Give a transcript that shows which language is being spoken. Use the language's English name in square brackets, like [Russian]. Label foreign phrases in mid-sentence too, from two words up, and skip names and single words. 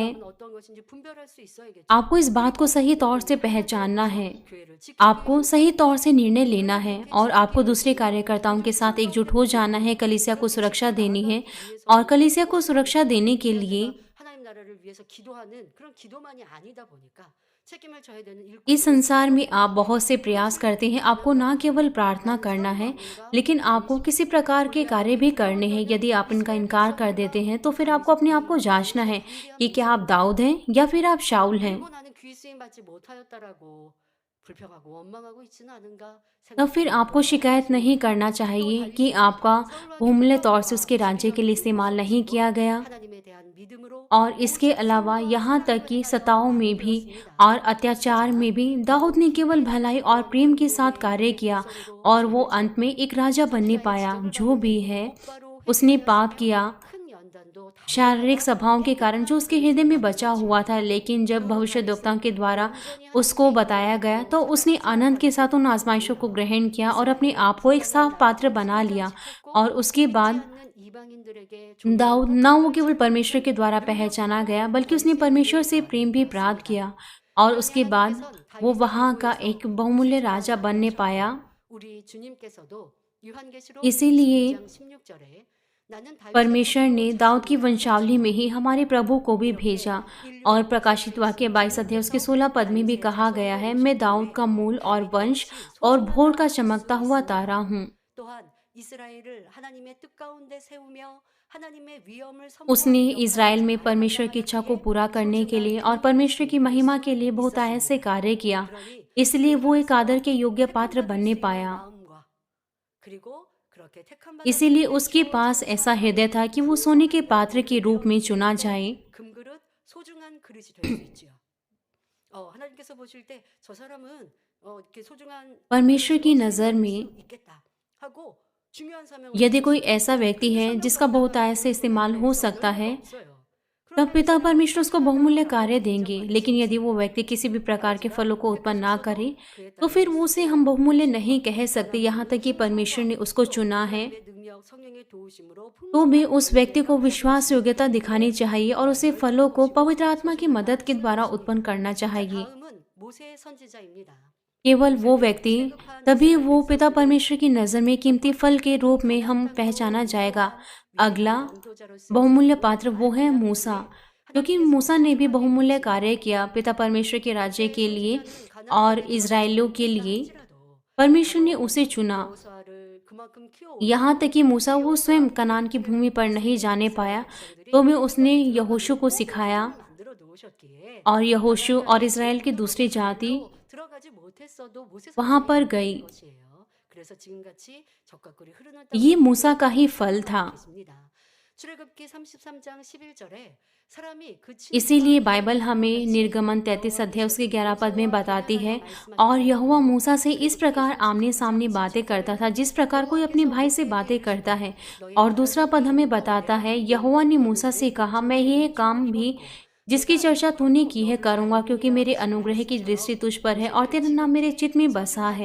[Korean] 어떤 것인지 분별할 수 있어야겠죠. [Hindi] आपको इस बात को सही तौर से पहचानना है, [Korean] 교회를 지키기 [Hindi] आपको सही तौर से निर्णय लेना है, और आपको दूसरे कार्यकर्ताओं के साथ एकजुट हो जाना है। कलीसिया को सुरक्षा देनी है, और कलीसिया को सुरक्षा देने के लिए [Korean] 하나님 나라를 위해서 기도하는 그런 기도만이 아니다 보니까 책임을 져야 되는 일꾼 [Hindi] इस संसार में आप बहुत से प्रयास करते हैं। आपको ना केवल प्रार्थना करना है, लेकिन आपको किसी प्रकार के कार्य भी करने हैं। यदि आप इनका इनकार कर देते हैं तो फिर आपको अपने आप को जांचना है कि क्या आप दाऊद हैं या फिर आप शाऊल हैं। [Korean] 그리고 나는 귀 쓰임 받지 못하였다라고 불평하고 원망하고 있지는 않은가 [Hindi] तब फिर आपको शिकायत नहीं करना चाहिए कि आपका बहुमूल्य तौर से उसके राज्य के लिए इस्तेमाल नहीं किया गया। [Korean] 하나님에 대한 믿음으로 [Hindi] और इसके अलावा यहाँ तक कि सताओं में भी और अत्याचार में भी दाऊद ने केवल भलाई और प्रेम के साथ कार्य किया, और वो अंत में एक राजा बनने पाया। जो भी है, उसने पाप किया [Korean] 큰 연단도 다 [Hindi] शारीरिक सभाओं के कारण जो उसके हृदय में बचा हुआ था, लेकिन जब भविष्यद्वक्ताओं के द्वारा उसको बताया गया तो उसने आनंद के साथ उन आजमाइशों को ग्रहण किया और अपने आप को एक साफ पात्र बना लिया। और उसके बाद [Korean] 않는 이방인들에게 [Hindi] दाऊद ना वो केवल परमेश्वर के द्वारा पहचाना गया, बल्कि उसने परमेश्वर से प्रेम भी प्राप्त किया, और उसके बाद वो वहाँ का एक बहुमूल्य राजा बनने पाया। [Korean] 우리 주님께서도 요한계시록 [Hindi] इसीलिए [Korean] 22장 16절에 나는 다윗의 [Hindi] परमेश्वर ने दाऊद की वंशावली में ही हमारे प्रभु को भी भेजा। और प्रकाशित वाक्य 22 अध्याय उसके 16 पद में भी कहा गया है, मैं दाऊद का मूल और वंश और भोर का चमकता हुआ तारा हूँ। [Korean] 또한 이스라엘을 하나님의 뜻 가운데 세우며 하나님의 위엄을 [Hindi] उसने [Korean] 선포하며 [Hindi] इज़राइल में परमेश्वर की इच्छा को पूरा करने के लिए और परमेश्वर की महिमा के लिए बहुत ऐसे कार्य किया, इसलिए वो एक आदर के योग्य पात्र बनने पाया। [Korean] 마음과 그리고 그렇게 택함 받은 [Hindi] इसीलिए उसके पास ऐसा हृदय था कि वो सोने के पात्र के रूप में चुना जाए। [Korean] 금그릇 소중한 그릇이 될 수 있지요. 하나님께서 보실 때 저 사람은 이렇게 소중한 [Hindi] परमेश्वर की नज़र में [Korean] 있겠다 하고 중요한 사명을 [Hindi] यदि कोई ऐसा व्यक्ति है जिसका बहुत ऐसे इस्तेमाल हो सकता है, तब पिता परमेश्वर उसको बहुमूल्य कार्य देंगे। लेकिन यदि वो व्यक्ति किसी भी प्रकार के फलों को उत्पन्न ना करे, तो फिर वो उसे हम बहुमूल्य नहीं कह सकते। यहाँ तक कि परमेश्वर ने उसको चुना है, [Korean] 능력 성령의 도우심으로 [Hindi] तो भी उस व्यक्ति को विश्वास योग्यता दिखानी चाहिए और उसे फलों को पवित्र आत्मा की मदद के द्वारा उत्पन्न करना चाहिए। [Korean] 다음은 모세의 선지자입니다. [Hindi] केवल वो व्यक्ति, तभी वो पिता परमेश्वर की नज़र में कीमती फल के रूप में हम पहचाना जाएगा। अगला बहुमूल्य पात्र वो है मूसा, क्योंकि मूसा ने भी बहुमूल्य कार्य किया पिता परमेश्वर के राज्य के लिए और इज़राइलियों के लिए। परमेश्वर ने उसे चुना। [Korean] 그만큼 [Hindi] यहाँ तक कि मूसा वो स्वयं कनान की भूमि पर नहीं जाने पाया, तो भी उसने यहोशू को सिखाया [Korean] 만들어 놓으셨기에 [Hindi] और यहोशू और [Korean] 가나안의 [Hindi] इज़राइल की [Korean] 모든 [Hindi] दूसरी जाति [Korean] 것들로 들어가지 못했어도 모세 [Hindi] वहाँ [Korean] 선생이 [Hindi] पर [Korean] 인도한 [Hindi] गई। [Korean] 것이에요. 그래서 지금같이 적과 꿀이 흐르는 [Hindi] ये [Korean] 땅을 [Hindi] मूसा का ही [Korean] 보여주는 [Hindi] फल था। [Korean] 계십니다. 출애굽기 33장 11절에 사람이 그 [Hindi] इसीलिए [Korean] 친구가 [Hindi] बाइबल हमें निर्गमन 33 अध्याय उसके 11 पद में बताती है, और यहोवा मूसा से इस प्रकार आमने सामने बातें करता था जिस प्रकार कोई अपने भाई से बातें करता है। और दूसरा पद हमें बताता है, यहोवा ने मूसा से कहा, मैं यह काम भी जिसकी चर्चा तूने की है करूँगा, क्योंकि मेरे अनुग्रह की दृष्टि तुझ पर है और तेरा नाम मेरे चित्त में बसा है।